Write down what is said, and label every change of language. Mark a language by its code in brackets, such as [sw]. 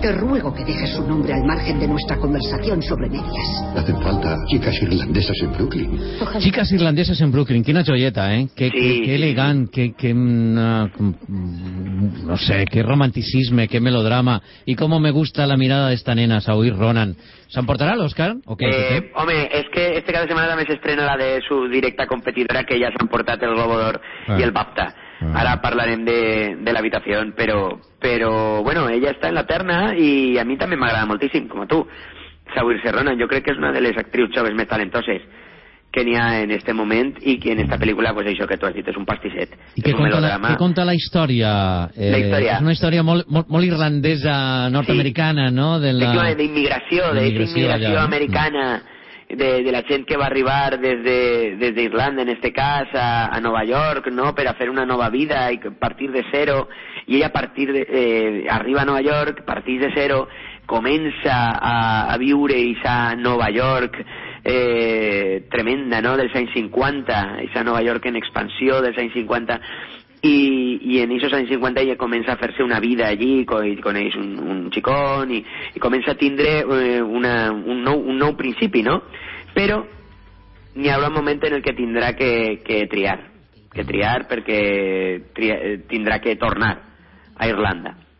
[es] Te ruego que dejes su nombre al margen de nuestra conversación sobre medias. Hacen falta chicas irlandesas en Brooklyn. Ojalá. Chicas irlandesas en Brooklyn. [ca] Quina joieta, ¿eh? Qué elegant, no sé, qué romanticisme, qué melodrama. [es] Y cómo me gusta la mirada de esta nena, Saoirse Ronan. [ca] ¿Se'n portarà l'Òscar? Home, és que este cada setmana també s'estrena la de [es] su directa competidora, [ca] que ja s'han portat el Globo d'Or i el BAFTA. Ara parlarem de l'habitació, però bueno, ella està en la terna i a mi també m'agrada moltíssim, com a tu, Saoirse Ronan. Jo crec que és una de les actrius joves més talentoses que n'hi ha en este moment, i que en esta pel·lícula, pues això que tu has dit, és un pastisset. I què conta la història? La història. És una història molt irlandesa, nord-americana, sí. No? D'immigració americana, de la gent que va arribar des d'Irlanda, en este cas, a Nova York, no?, per a fer una nova vida i partir de zero. I ella arriba a Nova York, partir de zero, comença a viure i s'ha a Nova York [es] tremenda, ¿no? Del Science 50, esa Nueva York en expansión del Science 50. Y en esos años 50 ella comienza a hacerse una vida allí con ellos un chicón y comienza a [ca] tindre un nou principi, [es] ¿no? Pero ni habrá un momento en el que tendrá que [ca] triar [es] porque tendrá que [ca] tornar a Irlanda.